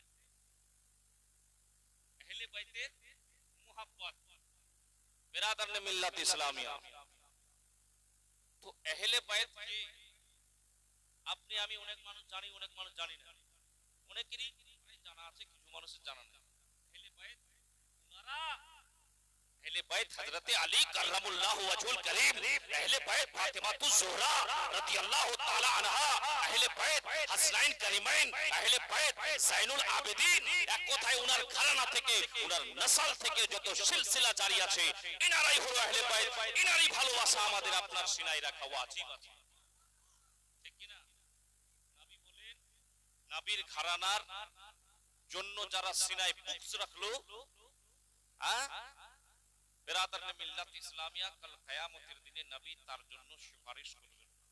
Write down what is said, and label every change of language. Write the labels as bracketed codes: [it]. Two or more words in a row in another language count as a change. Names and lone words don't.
[bn] আহলে বাইতের মোহাব্বত। [ur] برادران ملت اسلامیہ. [bn] তো আহলে বাইত কে? আপনি আমি অনেক মানুষ জানি, অনেক মানুষ জানি না। অনেকেরই জানা আছে, কিছু মানুষের জানা নেই। আহলে বাইত উনারা [ur] اہل بیت حضرت علی [ar] كرم الله وجهه الكريم, [ur] اہل بیت فاطمۃ الزہرا [ar] رضي الله تعالى عنها, [ur] اہل بیت حسنین کریمین، اہل بیت زین العابدین. [bn] এক কথায় উনার ঘরানা থেকে, উনার নসল থেকে যত সিলসিলা জারি আছে, ইনারাই হলো আহলে বাইত। ইনারই ভালোবাসা আমাদের আপনার সিনায় রাখা ওয়াজিব আছে, ঠিক কি না? নবী বলেন, নবীর ঘরানার জন্য যারা সিনায় বুকস রাখলো, [ur] برادران ملت اسلامیہ, [bn] কাল কিয়ামতের দিনে নবী তার জন্য সুপারিশ করবেন।